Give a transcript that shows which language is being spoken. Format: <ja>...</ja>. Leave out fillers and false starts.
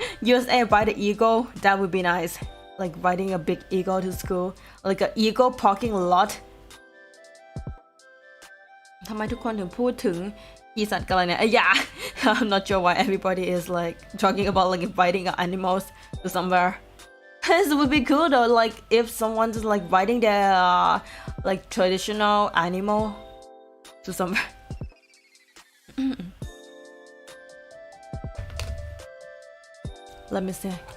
<en>USA by the eagle, that would be nice. Like riding a big eagle to school, like an eagle parking lot.</en> <th>ทำไมทุกคนถึงพูดถึงปีศาจกันเนี่ย</th> <en>Yeah, I'm not sure why everybody is like talking about like inviting animals to somewhere. This would be cool though, like if someone's like riding their like traditional animal to somewhere. Let me see.</en>